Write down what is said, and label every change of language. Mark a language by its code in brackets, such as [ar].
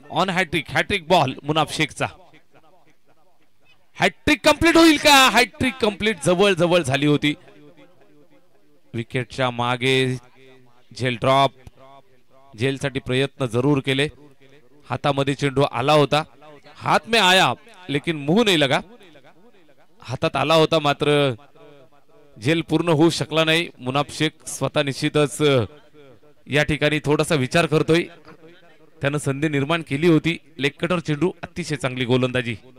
[mr] On hat trick, hat trick ball Munaf शेखचा. Hat trick complete होईल का? Hat trick complete जवळ जवळ झाली होती. विकेटच्या मागे झेल ड्रॉप. झेलसाठी प्रयत्न जरूर केले. हातामध्ये चेंडू आला होता. [hi] हात में आया लेकिन मुंह नहीं लगा. [mr] हातात आला होता मात्र झेल पूर्ण होऊ शकला नाही. मुनाफ शेख स्वतः निश्चितच या ठिकाणी थोडासा विचार करतोय. त्यानं संधी निर्माण केली होती. लेग कटर चेंडू, अतिशय चांगली गोलंदाजी.